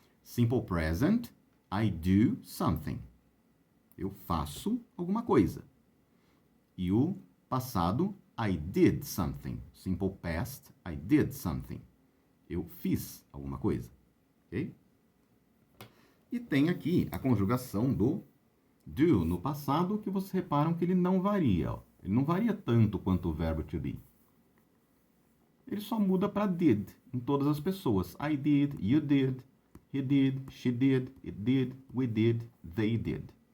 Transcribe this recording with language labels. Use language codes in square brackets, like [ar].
[en] Simple present, I do something. [pt] Eu faço alguma coisa. E o passado, [en] I did something. Simple past, I did something. [pt] Eu fiz alguma coisa. Ok? E tem aqui a conjugação do do no passado, que vocês reparam que ele não varia. Ó. Ele não varia tanto quanto o verbo to be. Ele só muda para did em todas as pessoas. [en] I did, you did, he did, she did, it did, we did, they did.